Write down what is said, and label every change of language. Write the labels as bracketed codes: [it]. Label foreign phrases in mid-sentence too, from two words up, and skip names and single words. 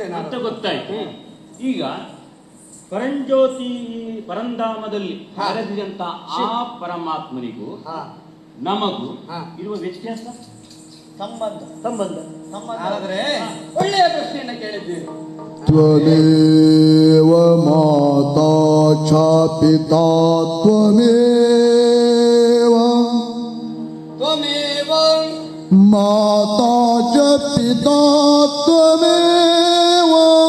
[kn] ಅಂತ ಗೊತ್ತಾಯ್ತು. ಈಗ ಪರಂಜ್ಯೋತಿ ಪರಂಧಾಮದಲ್ಲಿ ನೆಲೆಸಿದಂತ ಆ ಪರಮಾತ್ಮನಿಗೂ ನಮಗೂ ಇರುವ ವ್ಯತ್ಯಾಸ ಸಂಬಂಧ ಆದ್ರೆ ಒಳ್ಳೆಯ ಪ್ರಶ್ನೆಯನ್ನ ಕೇಳಿದ್ದೀರಿ. [sa] ತ್ವಮೇವ ಮಾತಾ ಚ ಪಿತಾ ತ್ವಮೇವ ಮಾತಾ ಚ ಪಿತಾ ತ್ವಮೇವ